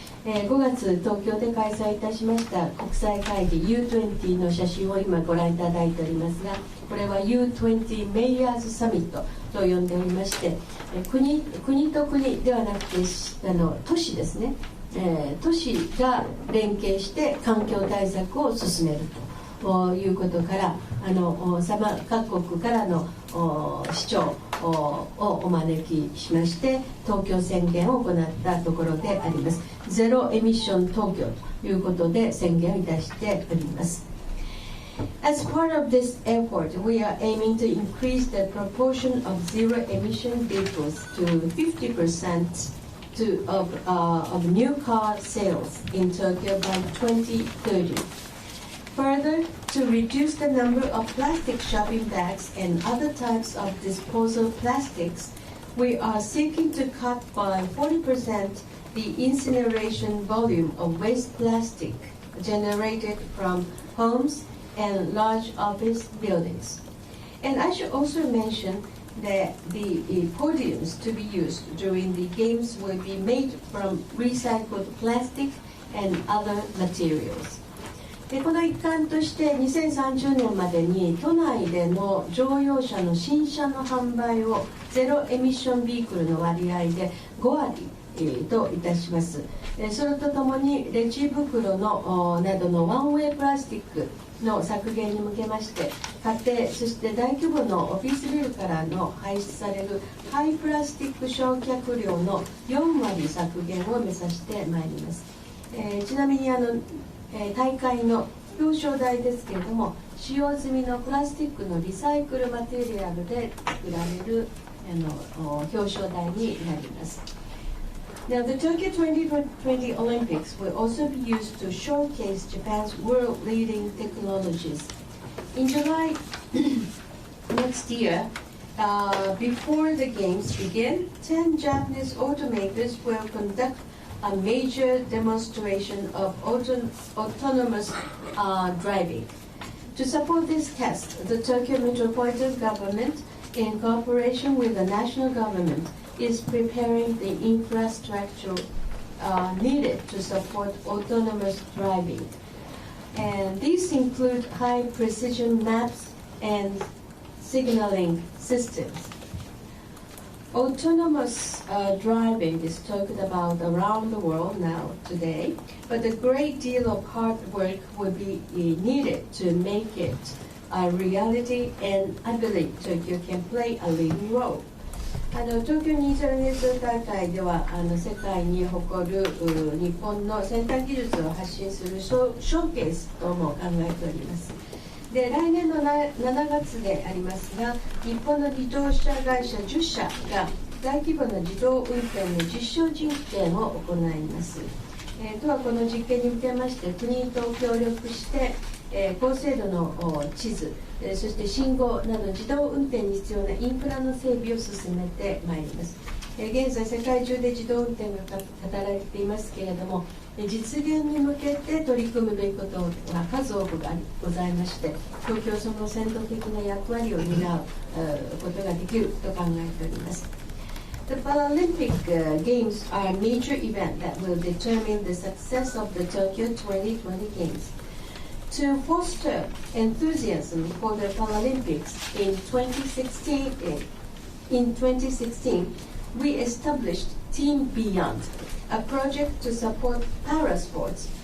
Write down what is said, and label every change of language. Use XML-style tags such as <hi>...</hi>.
<ja>5月東京で開催いたしました国際会議 U20 の写真を今ご覧いただいておりますが、これは U20 メイヤーズサミットと呼んでおりまして、国と国ではなくて都市ですね、都市が連携して環境対策を進めるということから、各国からの市長をお招きしまして東京宣言を行ったところであります。ゼロエミッション東京ということで宣言をいたしております。</ja> <en>As part of this effort, we are aiming to increase the proportion of zero emission vehicles to 50% of new car sales in Tokyo by 2030. Further, to reduce the number of plastic shopping bags and other types of disposal plastics, we are seeking to cut by 40% the incineration volume of waste plastic generated from homes and large office buildings. And I should also mention that the podiums to be used during the games will be made from recycled plastic and other materials.</en> <ja>でこの一環として2030年までに都内での乗用車の新車の販売をゼロエミッションビークルの割合で5割といたします。それとともにレジ袋のなどのワンウェイプラスチックの削減に向けまして、家庭そして大規模のオフィスビルからの排出されるハイプラスチック焼却量の4割削減を目指してまいります。ちなみに大会の表彰台ですけれども、使用済みのプラスチックのリサイクルマテリアルで作られる表彰台になります。</ja> <en>Now, the Tokyo 2020 Olympics will also be used to showcase Japan's world-leading technologies. In July next year, before the games begin, 10 Japanese automakers will conduct a major demonstration of autonomous driving. To support this test, the Tokyo Metropolitan Government, in cooperation with the national government, is preparing the infrastructure needed to support autonomous driving. And these include high precision maps and signaling systems. Autonomous driving is talked about around the world now today, but a great deal of hard work will be needed to make it a reality, and I believe Tokyo can play a leading role.</en> <ja>東京2020大会では世界に誇る日本の先端技術を発信するショーケースとも考えております。で来年の7月でありますが、日本の自動車会社10社が大規模な自動運転の実証実験を行います。都はこの実験に向けまして国と協力して、高精度の地図、そして信号など自動運転に必要なインフラの整備を進めてまいります。現在世界中で自動運転が語られていますけれども、実現に向けて取り組むべきことが数多くございまして、東京はその先導的な役割を担うことができると考えております。</ja> <en>The Paralympic Games are a major event that will determine the success of the Tokyo 2020 Games. To foster enthusiasm for the Paralympics in 2016, we established Team Beyond, a project to support parasports.</en>